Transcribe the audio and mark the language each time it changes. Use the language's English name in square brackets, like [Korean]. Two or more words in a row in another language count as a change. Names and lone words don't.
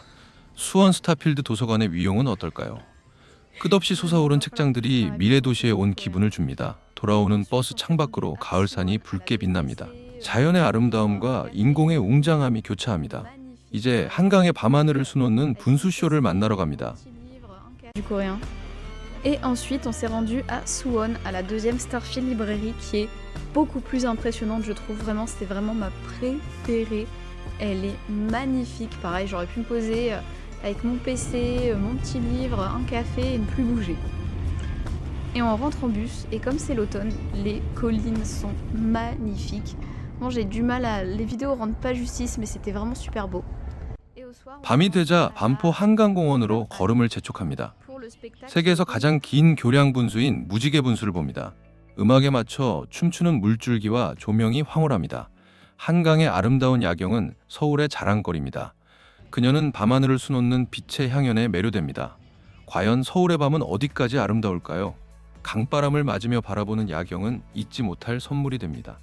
[Korean] 수원 스타필드 도서관의 위용은 어떨까요? 끝없이 솟아오른 책장들이 미래 도시에 온 기분을 줍니다. 돌아오는 버스 창밖으로 가을산이 붉게 빛납니다. 자연의 아름다움과 인공의 웅장함이 교차합니다. 이제 한강의 밤하늘을 수놓는 분수쇼를 만나러 갑니다. [French] Du coréen. Et ensuite, on s'est rendu à Suwon, à la deuxième Starfield librairie qui est beaucoup plus impressionnante, je trouve vraiment. C'est vraiment ma préférée. Elle est magnifique. Pareil, j'aurais pu me poser avec mon PC, mon petit livre, un café et ne plus bouger. Et on rentre en bus, et comme c'est l'automne, les collines sont magnifiques. Bon, j'ai du mal à... Les vidéos rendent pas justice, mais c'était vraiment super beau. Et au soir, [Korean] 밤이 되자 반포 한강공원으로 걸음을 재촉합니다. [French] pour le spectacle, [Korean] 세계에서 가장 긴 교량 분수인 무지개 분수를 봅니다. 음악에 맞춰 춤추는 물줄기와 조명이 황홀합니다. 한강의 아름다운 야경은 서울의 자랑거리입니다. 그녀는 밤하늘을 수놓는 빛의 향연에 매료됩니다. 과연 서울의 밤은 어디까지 아름다울까요? 강바람을 맞으며 바라보는 야경은 잊지 못할 선물이 됩니다.